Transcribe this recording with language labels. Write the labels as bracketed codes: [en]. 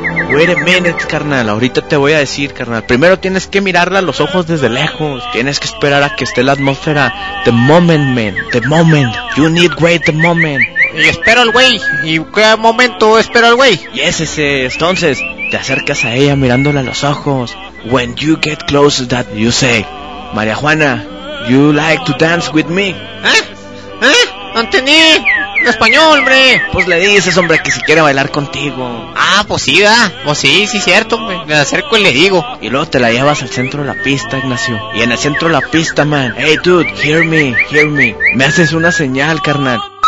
[en] Wait a minute, [es] carnal, ahorita te voy a decir, carnal. Primero tienes que mirarla a los ojos desde lejos. Tienes que esperar a que esté la atmósfera. [en] The moment, man, the moment. You need wait the moment. [es] Y espero al güey. ¿Y qué momento espero al güey? [en] Yes, ese. [es] Entonces, te acercas a ella mirándola a los ojos. [en] When you get close to that, you say, María Juana, you like to dance with me. [es] ¿Eh? ¿Eh? No entendí. En español, hombre. Pues le dices, hombre, que si quiere bailar contigo. Ah, pues sí, ¿verdad? Pues sí, sí, cierto. Me acerco y le digo. Y luego te la llevas al centro de la pista, Ignacio. Y en el centro de la pista, man. [en] Hey, dude, hear me. [es] Me haces una señal, carnal.